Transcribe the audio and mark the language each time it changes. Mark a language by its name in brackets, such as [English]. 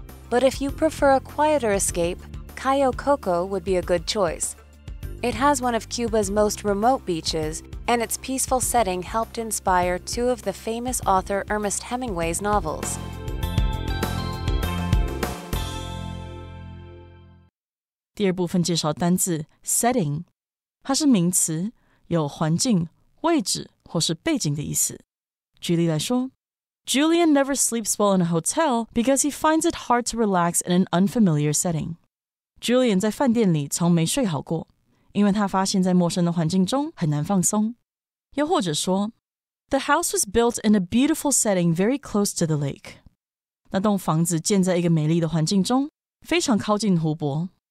[English] But if you prefer a quieter escape, Cayo Coco would be a good choice. It has one of Cuba's most remote beaches, and its peaceful setting helped inspire two of the famous author Ernest Hemingway's novels. [Chinese] 第二部分介绍单字 setting， 它是名词，有环境、位置或是背景的意思。举例来说， [English] Julian never sleeps well in a hotel because he finds it hard to relax in an unfamiliar setting. [Chinese] Julian 在饭店里从没睡好过，因为他发现在陌生的环境中很难放松。又或者说， [English] The house was built in a beautiful setting very close to the lake. [Chinese] 那栋房子建在一个美丽的环境中，非常靠近湖泊。